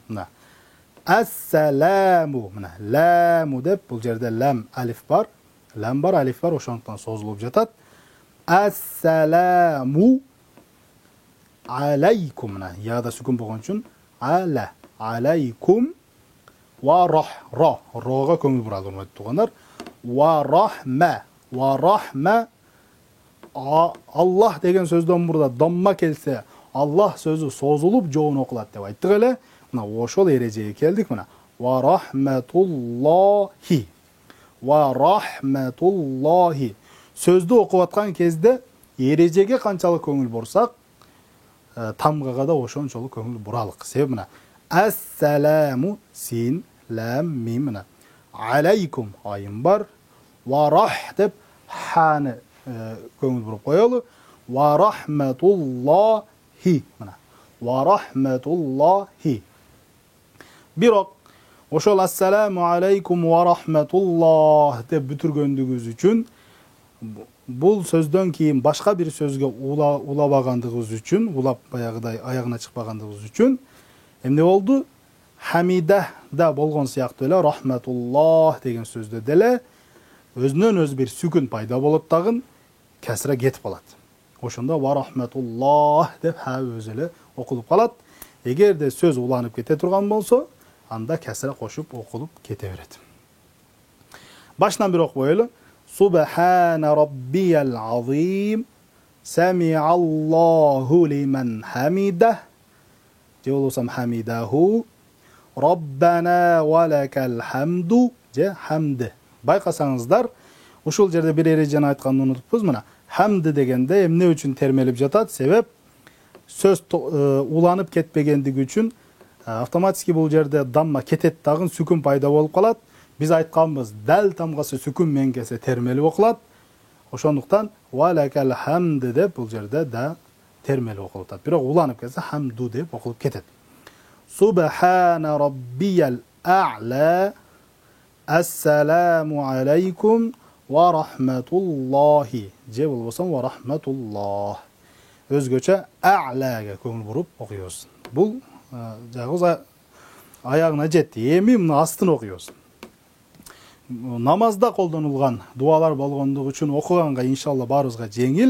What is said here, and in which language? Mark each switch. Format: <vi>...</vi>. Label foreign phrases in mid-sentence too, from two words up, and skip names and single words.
<ky>Мына Ассаламу, мына ламу деп, бул жерде лам алиф бар, лам бар, алиф бар, ошондуктан созулуп жатат.</ky> <ar>السلام عليكم,</ar> <ky>мына яда сүкүн болгон үчүн ала, алейкум ва рога көңүл буралы урматтуу туугандар.</ky> <ar>ورحمة,</ar> <ky>Аллах деген сөздөн мурда дамма келсе, Аллах сөзү созулуп жоон окулат деп айттык эле. Мына ошол эрежеге келдик. Мына</ky> <ar>ورحمة الله, ورحمة الله</ar> <ky>сөздү окуп аткан кезде эрежеге канчалык көңүл бурсак, тамгага да ошончолук көңүл буралык. Себеби мына ассаламу син, лам, мим, мына алейкум айым бар, ва рах деп ханы көңүл буруп коелу.</ky> <ar>ورحمة الله, мына ورحمة الله.</ar> <ky>Бирок ошол</ky> <ar>السلام عليكم ورحمة الله</ar> <ky>деп бүтүргөндүгүбүз үчүн, бул сөздөн кийин башка бир сөзгө улабагандыгыбыз үчүн, улап баягыдай аягына чыкпагандыгыбыз үчүн эмне болду? Хамида да болгон сыяктуу эле рахматуллах деген сөздө деле өзүнөн өзү бир сүкүн пайда болот дагы, кесра кетип калат. Ошондо</ky> <ar>ورحمة الله</ar> <ky>деп өзү эле окулуп калат. Эгерде сөз уланып кете турган болсо, анда кесра кошуп окулуп кете берет. Башынан бир окуйлу.</ky> <ar>سبحان ربي العظيم سمع الله لمن حمده,</ar> <ky>же болбосам</ky> <ar>حمده ربنا ولك الحمد,</ar> <ky>же хамды. Байкасаңыздар, ушул жерде бир эрежени айтканды унутуппуз. Мына хамды дегенде эмне үчүн термелип жатат? Себеп сөз уланып кетпегендиги үчүн автоматически бул жерде дамма кетет дагы, сүкүн пайда болуп калат. Биз айтканбыз, дал тамгасы сүкүн менен келсе термелип окулат. Ошондуктан</ky> <ar>ولك الحمد</ar> <ky>деп бул жерде да термелип окулуп атат. Бирок уланып келсе хамду деп окулуп кетет.</ky> <ar>سبحان ربي الأعلى السلام عليكم ورحمة الله,</ar> <ky>же болбосом</ky> <ar>ورحمة الله.</ar> <ky>Өзгөчө а'лага көңүл буруп окуйбуз. Бул жагыбыз аягына жетти. Эми мына астын окуйбуз. Намазда колдонулган дуалар болгондугу үчүн окуганга иншалла баарыбызга жеңил.</ky>